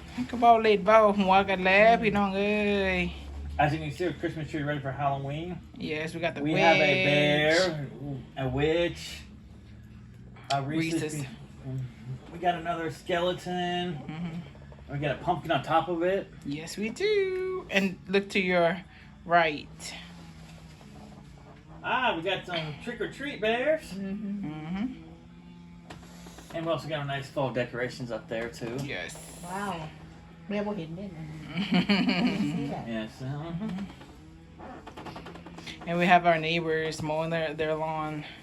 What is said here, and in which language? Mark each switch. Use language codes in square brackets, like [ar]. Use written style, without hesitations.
[tts] ก็เบ้าเล็ดเบ้าหัวกันแล้วพี่น้องเอ้ย [en] As you can see, our Christmas tree ready for Halloween. Yes, we got the We witch. have a bear, a witch, a Reese's. We got another skeleton. Mhm. We got a pumpkin on top of it. Yes, we do. And look to your right. We got some trick or treat bears. Mm-hmm. And we also got nice fall decorations up there too. Yes. [tts] ว้าวแม่บ่เห็นเด่นอันนี้ [en] see that Yes. And we have our neighbors mowing their lawn.